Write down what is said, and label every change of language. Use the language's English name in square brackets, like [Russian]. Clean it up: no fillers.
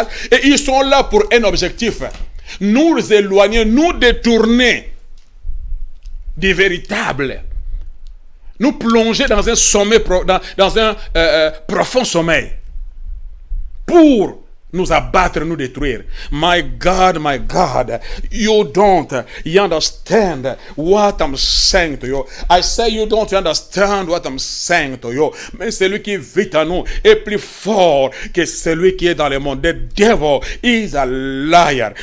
[French] Et ils sont là pour un objectif. Nous éloigner, nous détourner du véritable. Nous plonger dans un sommeil, dans un profond sommeil. Pour nous abattre, nous détruire. [English] My God, you don't understand what I'm saying to you. I say you don't understand what I'm saying to you. [French] Mais celui qui vit en nous est plus fort que celui qui est dans le monde. [English] The devil is a liar.